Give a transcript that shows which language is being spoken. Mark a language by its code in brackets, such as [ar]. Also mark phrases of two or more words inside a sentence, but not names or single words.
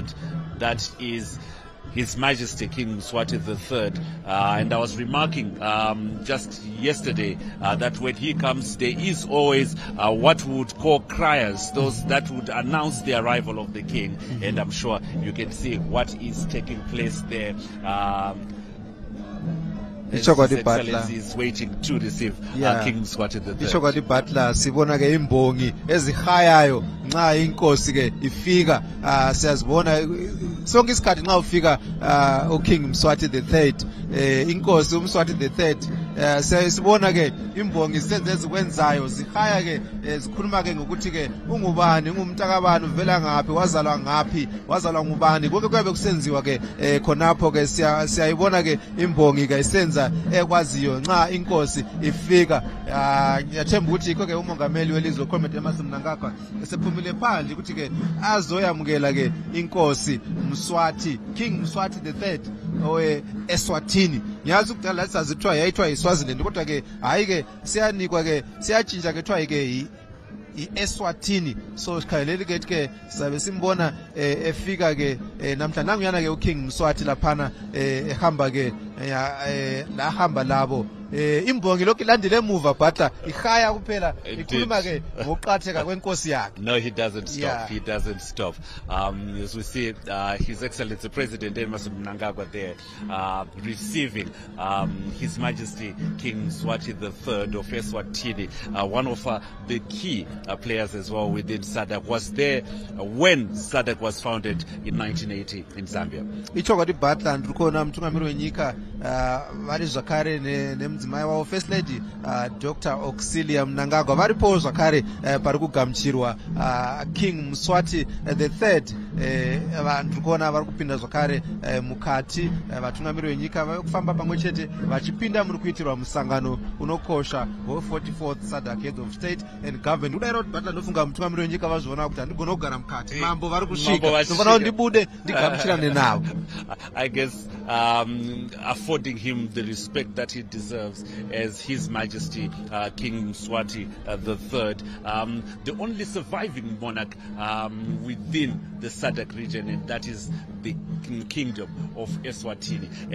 [en] That is His Majesty King Mswati III, and I was remarking just yesterday that when he comes, there is always what we would call criers, those that would announce the arrival of the king, and I'm sure you can see what is taking place there. His Excellency is waiting to receive King Mswati III. [nd] Ishokati Butler sibona ke imbongi ezihayayo nxa inkosi ke ifika siyazibona sonke isikhathi nxa ufika uKing Mswati III inkosi uMswati III siyasibona ke imbongi senze ezikwenzayo zihaya ke zikhuluma ke ngokuthi ke ungubani ungumntakabani uvela ngaphi wazalwa ngaphi wazalwa ngubani konke kuyabe kusenziwa ke khonapho ke siyayibona ke imbongi ke isenza ekwaziyo nxa inkosi ifika. Ngiyathemba ukuthi ikho ke umongameli welizwe uComrade Emerson Mnangagwa esephumile phandle ukuthi ke azoyamukela ke inkosi Mswati King Mswati III owe Eswatini. Ngiyazi ukudala lathi sazithiwa yayithiwa iSwaziland kodwa ke hayi ke siyanikwa ke siyatshintsha ke thiwa ke iEswatini. So sikhaleli ke sabe simbona efika ke namhla nanguyana ke uKing Mswati laphana ehamba ke la hamba labo imbongi lokhu ilandile emuva Butler ihaya kuphela ikhuluma ke ngokuqhatheka kwenkosi yakhe. [en] No, he doesn't stop. He doesn't stop. As we see His Excellency President Emerson Mnangagwa there receiving His Majesty King Mswati III of Eswatini, one of the key players as well within SADC, was there when SADC was founded in 1980 in Zambia. [sn] Ichokati Butler ndikhona mthungameli wenyika vari zvakare nemudzimai wavo First Lady Dr. Auxilia Mnangagwa varipo zvakare pari kugamuchirwa King Mswati III. Vanhu kuona vari kupinda zvakare mukati vatungamiri venyika vakufamba pamwe chete vachipinda muri kuitirwa musangano unokosha we44th SADC [en] Heads of State and Government. [sn] Udaira kuti Butler ndofunga mutungamiri wenyika vazviona kuti handigona kugara mukati mambo vari kusvika ndofana kuti ndibude ndigamuchirane navo. [en] I guess affording him the respect that he deserves as His Majesty King Mswati III, the only surviving monarch within the SADC region, and that is the Kingdom of Eswatini.